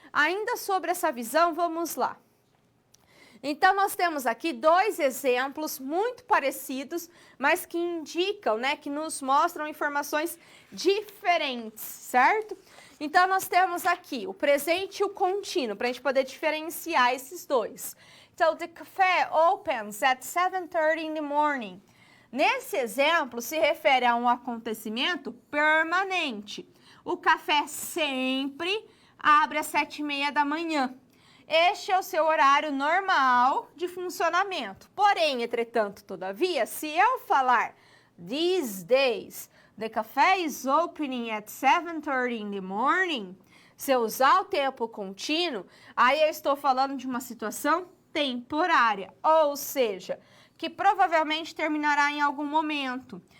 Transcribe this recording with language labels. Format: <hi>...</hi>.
<pt>Ainda sobre essa visão, vamos lá. Então, nós temos aqui dois exemplos muito parecidos, mas que indicam, né, que nos mostram informações diferentes, certo? Então, nós temos aqui o presente e o contínuo, para a gente poder diferenciar esses dois.</pt> <en>Então, the cafe opens at 7:30 in the morning.</en> <pt>Nesse exemplo, se refere a um acontecimento permanente. O café sempre abre às 7:30 da manhã. Este é o seu horário normal de funcionamento. Porém, entretanto, todavia, se eu falar</pt> <en>these days, the cafe is opening at 7:30 in the morning,</en> <pt>se eu usar o tempo contínuo, aí eu estou falando de uma situação temporária, ou seja, que provavelmente terminará em algum momento.</pt>